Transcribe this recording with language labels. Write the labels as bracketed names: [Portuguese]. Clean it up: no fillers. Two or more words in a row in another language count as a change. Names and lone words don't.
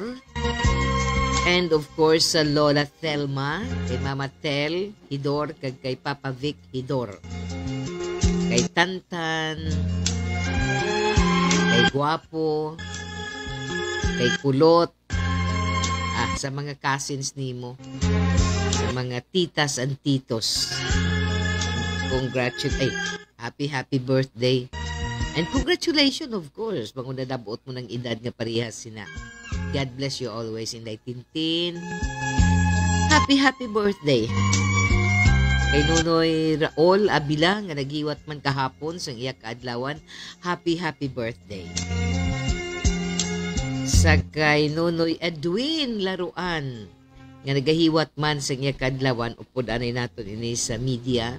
[English] And of course [Hiligaynon] sa Lola Thelma, kay Mama Tel Hidor, kag kay Papa Vic Hidor. Kay Tantan, kay Guapo, kay Kulot, sa mga cousins nimo, sa mga titas and titos. [English] Happy birthday. And congratulations, of course, [Hiligaynon] kung nadabot mo ng edad nga parehas sina. [English] God bless you always, Inday Tintin. Happy birthday. [Hiligaynon] Kay Nunoy Raol Abila nga nagiwat man kahapon sa iyak kaadlawan, [English] happy birthday. [Hiligaynon] Sa kay Nunoy Edwin Laruan nga nagahiwat man sa iyak kaadlawan, upod anay naton ini sa media.